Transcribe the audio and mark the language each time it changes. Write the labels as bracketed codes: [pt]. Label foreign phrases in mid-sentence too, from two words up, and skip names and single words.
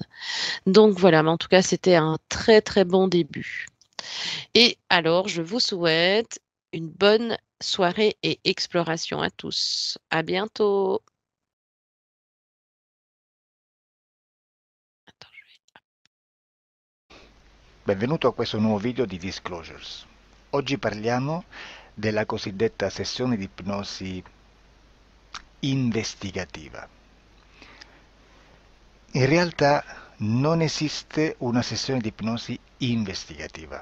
[fr] Donc voilà, mais en tout cas, c'était un très très bon début. Et alors, je vous souhaite une bonne soirée et exploration à tous. À bientôt. Attends, [it] Benvenuto a questo nuovo video di Disclosures. Oggi parliamo della cosiddetta sessione di ipnosi investigativa. In realtà non esiste una sessione di ipnosi investigativa.